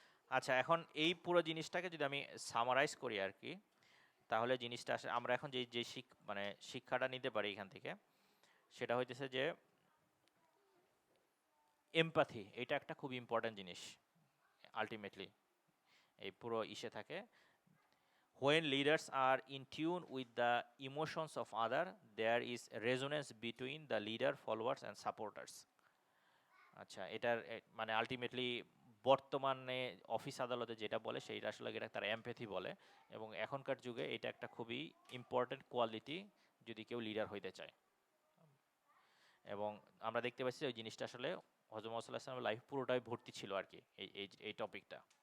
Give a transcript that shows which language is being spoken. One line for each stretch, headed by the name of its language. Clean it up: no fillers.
Bangla: আচ্ছা, এখন এই পুরো জিনিসটাকে যদি আমি সামারাইজ করি আর কি, তাহলে জিনিসটা আসলে আমরা এখন যে যে মানে শিক্ষাটা নিতে পারি এখান থেকে, সেটা হইতেছে যে এমপ্যাথি এটা একটা খুব ইম্পর্ট্যান্ট জিনিস আলটিমেটলি এই পুরো ইসে থাকে।
English: When leaders are in tune with the emotions of other, there is resonance between the leader, followers and supporters.
Bangla: আচ্ছা, এটার মানে আলটিমেটলি বর্তমানে অফিস আদালতে যেটা বলে সেইটা আসলে এটা তার এমপ্যাথি বলে, এবং এখনকার যুগে এটা একটা খুবই ইম্পর্টেন্ট কোয়ালিটি যদি কেউ লিডার হইতে চায়। এবং আমরা দেখতে পাচ্ছি ওই জিনিসটা আসলে হযরত মুহাম্মদ সাল্লাল্লাহু আলাইহি ওয়াসাল্লামের লাইফ পুরোটাই ভর্তি ছিল আর কি এই টপিকটা।